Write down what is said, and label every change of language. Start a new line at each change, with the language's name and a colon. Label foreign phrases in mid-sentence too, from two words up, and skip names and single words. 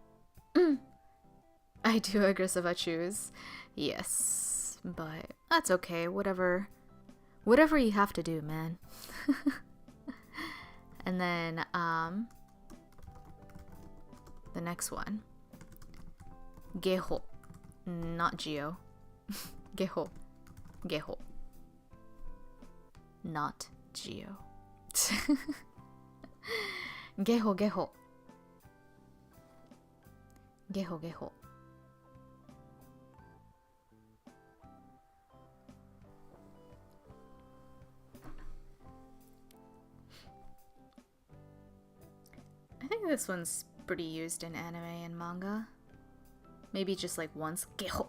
English: I do aggressive choose. Yes, but that's okay. Whatever you have to do, man. And then, the next one. Geho. Not Geo. Geho. Geho. Not Geo. Geho, geho. Geho, geho. I think this one's pretty used in anime and manga. Maybe just like once, geho.